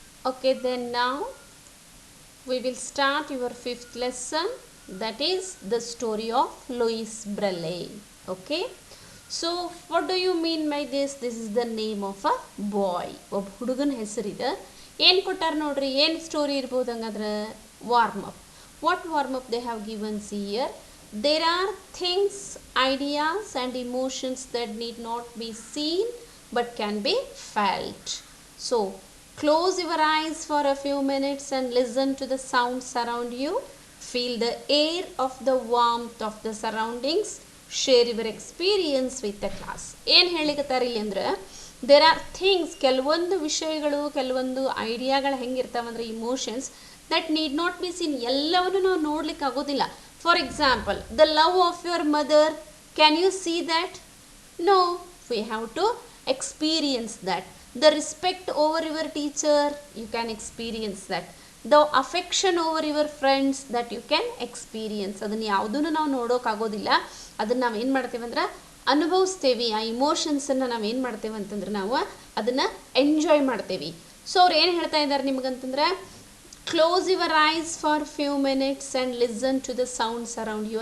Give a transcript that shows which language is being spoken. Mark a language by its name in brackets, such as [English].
[English] Okay, then now we will start your fifth lesson, that is the story of Louis Braille. Okay, so what do you mean by this? This is the name of a boy. [Kannada] ಒಬ್ಬ ಹುಡುಗನ ಹೆಸರಿದೆ. ಏನು ಕೊಟ್ಟಾರ ನೋಡ್ರಿ, ಏನು story ಇರ್ಬೋದು ಹಂಗಾದ್ರೆ? Warm up. [English] What warm up they have given here? There are things, ideas and emotions that need not be seen but can be felt. So close your eyes for a few minutes and listen to the sounds around you. Feel the air of the warmth of the surroundings. Share your experience with the class. [Kannada] ಏನು ಹೇಳಿಕತ್ತಾರೆ ಇಲ್ಲಿ ಅಂದ್ರೆ, [English] there are things, [Kannada] ಕೆಲವೊಂದು ವಿಷಯಗಳು, ಕೆಲವೊಂದು ಐಡಿಯಾಗಳು ಹೆಂಗಿರ್ತಾವಂದ್ರೆ, [English] emotions that need not be seen, [Kannada] ಎಲ್ಲವನ್ನು ನಾವು ನೋಡ್ಲಿಕ್ಕೆ ಆಗೋದಿಲ್ಲ. [English] For example, the love of your mother, can you see that? No, we have to experience that. The respect over your teacher, you can experience that. The affection over your friends, that you can experience. [Kannada] ಅದನ್ನು ಯಾವುದನ್ನು ನಾವು ನೋಡೋಕ್ಕಾಗೋದಿಲ್ಲ, ಅದನ್ನು ನಾವು ಏನು ಮಾಡ್ತೇವೆ ಅಂದ್ರೆ ಅನುಭವಿಸ್ತೇವೆ. ಆ ಇಮೋಷನ್ಸನ್ನು ನಾವು ಏನು ಮಾಡ್ತೇವೆ ಅಂತಂದ್ರೆ ನಾವು ಅದನ್ನು ಎಂಜಾಯ್ ಮಾಡ್ತೇವೆ. [English] so [Kannada] ಅವ್ರು ಏನು ಹೇಳ್ತಾ ಇದ್ದಾರೆ ನಿಮಗಂತಂದ್ರೆ, [English] Close your eyes for few minutes and listen to the sounds around you.